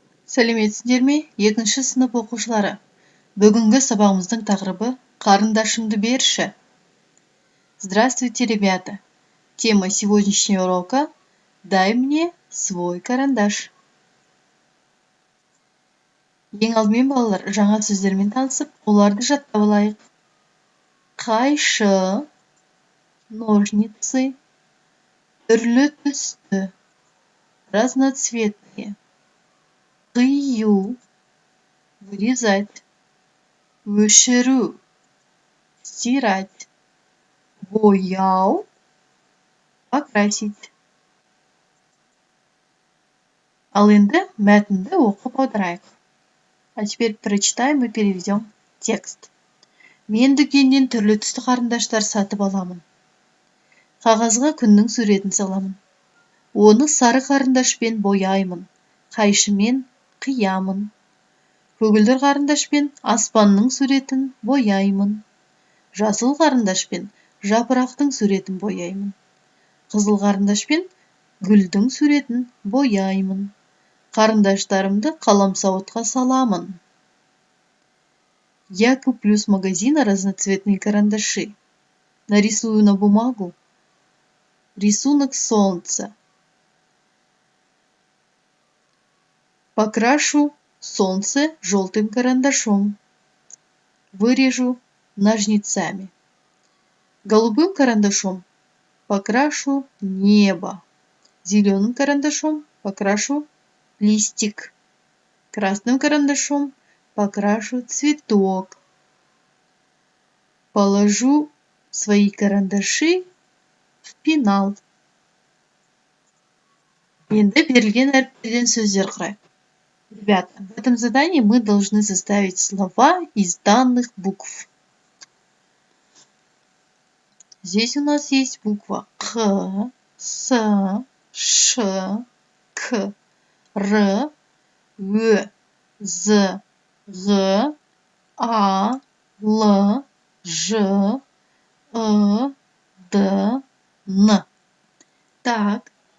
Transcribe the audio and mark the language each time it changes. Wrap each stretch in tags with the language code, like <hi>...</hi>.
<kk>Сәлеметсіздер ме, екінші сынып оқушылары? Бүгінгі сабағымыздың тақырыбы «Қарындашымды берші».</kk> <ru>Здравствуйте, ребята! Тема сегодняшнего урока «Дай мне свой карандаш».</ru> <kk>Ең алдымен балалар, жаңа сөздермен танысып, оларды жаттап алайық. Қайшы,</kk> <ru>ножницы,</ru> <kk>түрлі түсті,</kk> <ru>разноцветные,</ru> <kk>қию,</kk> <ru>вырезать,</ru> <kk>өшіру,</kk> <ru>стирать,</ru> <kk>бояу,</kk> <ru>покрасить.</ru> <kk>Ал енді мәтінді оқып аударайық.</kk> <ru>А теперь прочитаем и переведем текст.</ru> <kk>Мен дүкеннен түрлі түсті қарындаштар сатып аламын. Қағазға күннің суретін саламын. Оны сары қарындашпен бояймын, қайшымен қиямын. Көгілдір қарындашпен аспанның суретін бояймын. Жасыл қарындашпен жапырақтың суретін бояймын. Қызыл қарындашпен гүлдің суретін бояймын. Қарындаштарымды қаламсауытқа саламын.</kk> <ru>Я куплю с магазина разноцветные карандаши. Нарисую на бумагу рисунок солнца. Покрашу солнце желтым карандашом. Вырежу ножницами. Голубым карандашом покрашу небо. Зеленым карандашом покрашу листик. Красным карандашом покрашу цветок. Положу свои карандаши в пенал.</ru> <kk>Енді берілген әріптерден сөздер құрайық.</kk> <ru>Ребята, в этом задании мы должны составить слова из данных букв. Здесь у нас есть буква К, С, Ш, К, Р, Ө, З, Г, А, Л, Ж, Д, Н. Так.</ru>